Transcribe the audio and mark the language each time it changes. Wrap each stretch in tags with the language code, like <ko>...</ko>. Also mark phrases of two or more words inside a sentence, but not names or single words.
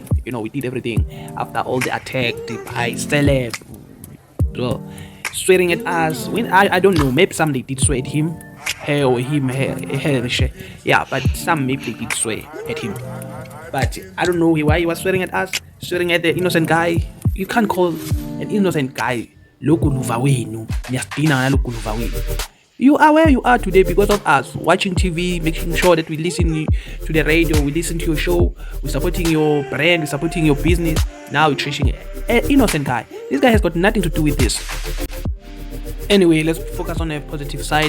<en>We did everything after all the attack, the by celeb, bro, swearing at us. When I don't know, maybe some they did swear at him, her or him, her, yeah, but some maybe they did swear at him. But I don't know why he was swearing at us, swearing at the innocent guy. You can't call an innocent guy</en> <zu>Guluva wenu, niyadina na Guluva wenu.</zu> <en>You are where you are today because of us watching TV, making sure that we listen to the radio, we listen to your show, we're supporting your brand, we're supporting your business. Now we're trashing an innocent guy. This guy has got nothing to do with this. Anyway, let's focus on the positive side.</en>